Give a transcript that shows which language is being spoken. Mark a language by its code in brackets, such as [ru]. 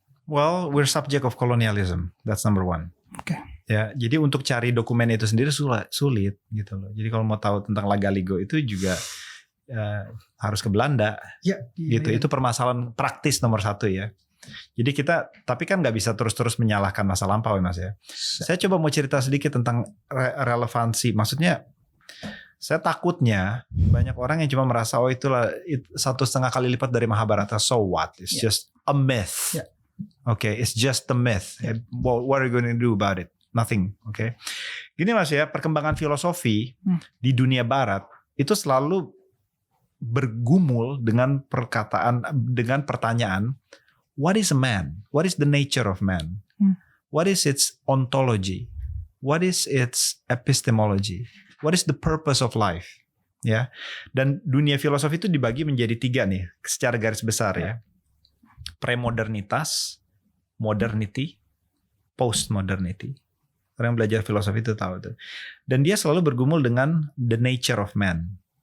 [en] Well, we're subject of colonialism. That's number one. [id] Ya, jadi untuk cari dokumen itu sendiri sulit gitu loh. Jadi kalau mau tahu tentang Laga Ligo itu juga harus ke Belanda. Gitu. Itu permasalahan praktis nomor satu ya. Jadi kita, tapi kan nggak bisa terus-terus menyalahkan masa lampau ya Mas ya. Saya coba mau cerita sedikit tentang relevansi. Maksudnya, saya takutnya banyak orang yang cuma merasa oh itulah 1,5 kali lipat dari Mahabharata. [en] So what? It's just a myth. Okay, it's just a myth. What are you going to do about it? Nothing. Okay. [id] Gini Mas ya, perkembangan filosofi di dunia Barat itu selalu bergumul dengan pertanyaan, [en] what is a man? What is the nature of man? What is its ontology? What is its epistemology? What is the purpose of life? [id] Ya, dan dunia filosofi itu dibagi menjadi 3 nih, secara garis besar ya. Premodernitas, modernity, postmodernity. Orang yang belajar filosofi itu tahu itu. Dan dia selalu bergumul dengan [en] the nature of man.